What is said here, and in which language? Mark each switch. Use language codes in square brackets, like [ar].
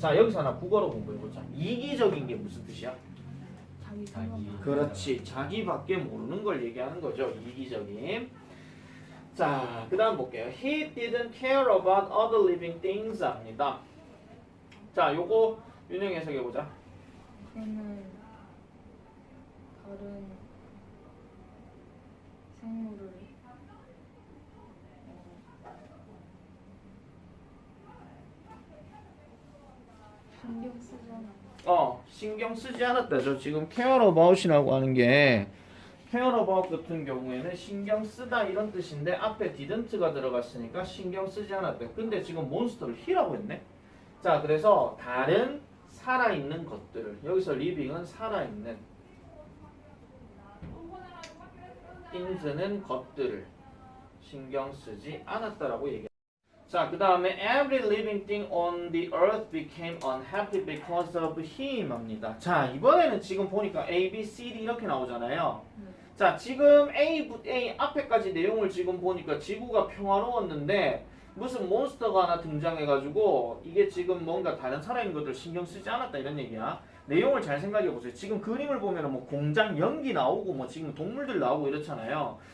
[ko] 자, 여기서 하나 국어로 공부해보자. 이기적인 게 무슨 뜻이야? 자기. 그렇지. 자기밖에 모르는 걸 얘기하는 거죠. 이기적인. 자, 그 다음 볼게요. [en] He didn't care about other living things [ko] 합니다. 자, 요거 윤영이 해석해보자. 그는 다른 생물을 신경 쓰지 않아. 신경 쓰지 않았다죠. 지금 [en] care about [ko] 이라고 하는 게 care about 같은 경우에는 신경 쓰다 이런 뜻인데 앞에 didn't가 들어갔으니까 신경 쓰지 않았다. 근데 지금 몬스터를 he라고 했네. 자, 그래서 다른 살아있는 것들을 여기서 living은 살아있는 things는 것들을 신경 쓰지 않았다라고 얘기합니다. 자, 그 다음에 [en] every living thing on the earth became unhappy because of him [ko] 합니다. 자, 이번에는 지금 보니까 A, B, C, D 이렇게 나오잖아요. 자, 지금 A 앞에까지 내용을 지금 보니까 지구가 평화로웠는데 무슨 몬스터가 하나 등장해가지고 이게 지금 뭔가 다른 살아있는 것들 신경 쓰지 않았다 이런 얘기야. 내용을 잘 생각해보세요. 지금 그림을 보면 뭐 공장 연기 나오고 뭐 지금 동물들 나오고 이렇잖아요.